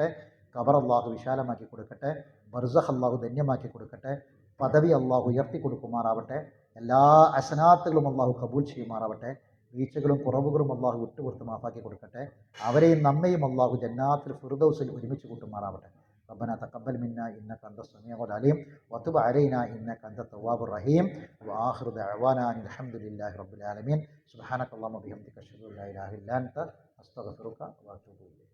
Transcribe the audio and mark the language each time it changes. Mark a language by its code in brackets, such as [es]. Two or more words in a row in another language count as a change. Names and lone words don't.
[ml] ഖബർ അല്ലാഹു വിശാലമാക്കി കൊടുക്കട്ടെ, ബർസഖ് അല്ലാഹു ധന്യമാക്കി കൊടുക്കട്ടെ, പദവി അല്ലാഹു ഉയർത്തി കൊടുക്കുമാറാവട്ടെ. എല്ലാ അസനാത്തുകളും അല്ലാഹു കബൂൽ ചെയ്യുമാറാവട്ടെ. വീഴ്ചകളും കുറവുകളും അല്ലാഹു വിട്ടുപുറത്ത് മാഫാക്കി കൊടുക്കട്ടെ. അവരെയും നമ്മയും അല്ലാഹു ജന്നാത്തുൽ ഫിർദൗസിൽ ഒരുമിച്ച് കൂട്ടുമാറാവട്ടെ. [ar] ربنا تقبل منا إنك أنت السميع العليم وتب علينا إنك أنت التواب الرحيم وآخر دعوانا أن الحمد لله رب العالمين. سبحانك اللهم وبحمدك أشهد أن لا إله إلا أنت أستغفرك وأتوب إليك.